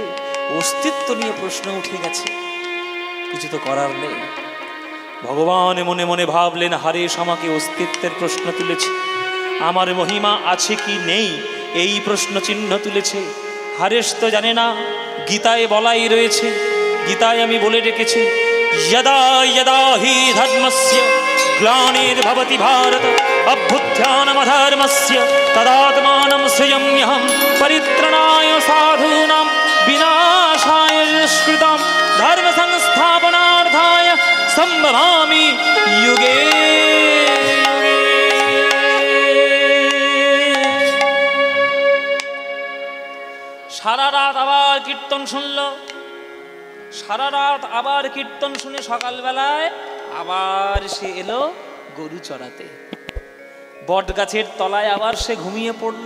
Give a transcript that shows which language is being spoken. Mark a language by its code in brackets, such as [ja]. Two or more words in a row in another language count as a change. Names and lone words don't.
[bn] অস্তিত্ব নিয়ে প্রশ্ন উঠে গেছে, কিছু তো করার নেই। ভগবান মনে মনে ভাবলেন, হারেশ আমাকে অস্তিত্বের প্রশ্ন তুলেছে, আমার মহিমা আছে কি নেই এই প্রশ্ন চিহ্ন তুলেছে। হারেশ তো জানে না, গীতায় বলাই রয়েছে, গীতায় আমি বলে রেখেছি, [sa] यदा यदा हि धर्मस्य ग्लानिर्भवति भारत अभ्युत्थानमधर्मस्य तदात्मानं सृजाम्यहं परित्राणाय साधूनां विनाशाय दुष्कृतां धर्म संस्थापनार्थाय संभवामि युगे युगे। [bn] সারা রাত আবার কীর্তন শুনল, সারা রাত আবার কীর্তন শুনে সকালবেলায় আবার সে এলো গরু চড়াতে। বট গাছের তলায় আবার সে ঘুমিয়ে পড়ল।